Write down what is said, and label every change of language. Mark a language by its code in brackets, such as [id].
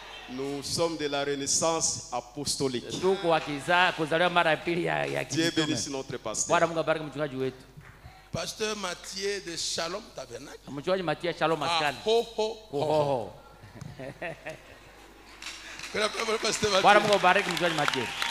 [fr] Nous sommes de la Renaissance apostolique. [sw] Tuko kuzaliwa mara ya pili ya [fr] Dieu bénisse notre pasteur. [sw] Bwana Mungu abariki mchungaji wetu. [fr] Pasteur Mathieu de Shalom Tabernacle. [sw] Mchungaji Mathieu Shalom Maskani. Ho. Bwana Mungu abariki mchungaji Mathieu.